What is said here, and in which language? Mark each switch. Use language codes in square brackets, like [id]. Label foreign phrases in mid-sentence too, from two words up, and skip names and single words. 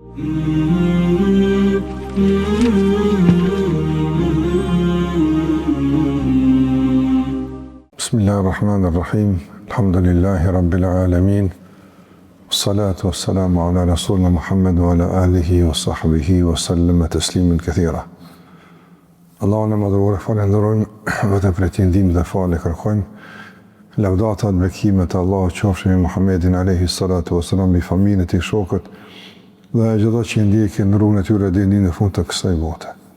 [ar] بسم الله الرحمن الرحيم. الحمد لله رب العالمين والصلاة والسلام على رسولنا محمد وعلى آله وصحبه وسلم تسليما كثيرا. [sq] Allahun e madhruar falenderojmë, vetëm për të ndihmën dhe falë kërkojmë. Lavdata dhe bekimet e Allahut qofshin me Muhammedin [ar] عليه الصلاة والسلام, [sq] me familjen e tij, shokët dhe gjithë që ndjekin rrugën e tyre deri në fund të kësaj bote.